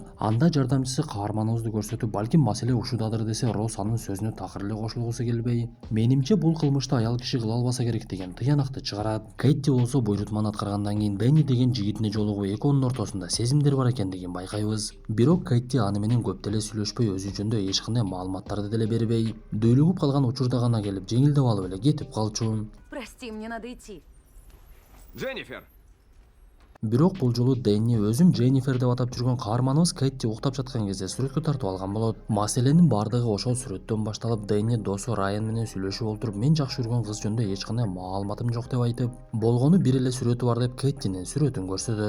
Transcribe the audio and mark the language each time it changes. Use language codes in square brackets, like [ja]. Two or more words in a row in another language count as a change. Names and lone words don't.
[ky] Анда жардамчысы каарманыбызды көрсөтүп, балким маселе ушудадыр десе, Росс анын сөзүнө такыр эле кошулгусу келбей, менимче бул кылмышты аял киши кыла албаса керек деген тыянакты чыгарат. Кэти болсо буйрутманы аткаргандан кийин Дэнни деген жигитине жолугуп, экөөнүн ортосунда сезимдер бар экендигин байкайбыз. Бирок Кэти аны менен көп деле сүйлөшпөй, өзү жөнүндө эч кандай маалыматтарды деле бербей, дөйлүгүп калган учурда гана келип жеңилдеп алып эле кетип калчу. [ru] Прости, мне надо идти. [ky] Дженнифер! Бирок бул жолу Дэнни өзүн Дженнифер деп атап жүргөн каарманыбыз Кэти уктап жаткан кезде сүрөткө тартып алган болот. Маселенин бардыгы ошол сүрөттөн башталып, Дэнни досу Райан менен сүйлөшүп отуруп, мен жакшы көргөн кыз жөнүндө эч кандай маалыматым жок деп айтып, болгону бир эле сүрөтү бар деп Кэттинин сүрөтүн көрсөтөт.